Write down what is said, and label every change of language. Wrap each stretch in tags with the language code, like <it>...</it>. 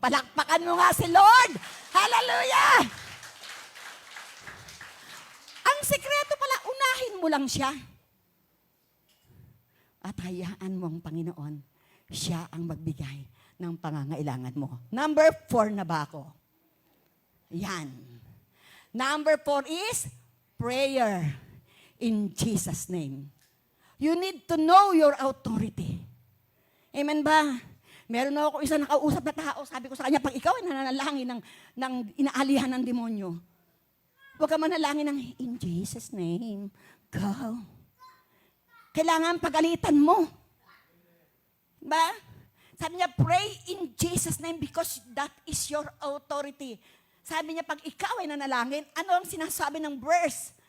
<tl>Palakpakan mo nga si Lord! Hallelujah! Ang sikreto pala, unahin mo lang siya. At hayaan mo ang Panginoon, siya ang magbigay ng pangangailangan mo. Number 4 na ba ako? Yan.</tl> <en>Number 4 is prayer in Jesus' name. You need to know your authority.</en> <tl>Amen ba? Meron na ako isang nakausap na tao, sabi ko sa kanya, pag ikaw ay nananalangin ng inaalihan ng demonyo, huwag ka manalangin ng,</tl> <en>in Jesus' name, go.</en> <tl>Kailangan pagalitan mo. Ba? Sabi niya,</tl> <en>pray in Jesus' name because that is your authority.</en> <tl>Sabi niya, pag ikaw ay nanalangin, ano ang sinasabi ng verse?</tl>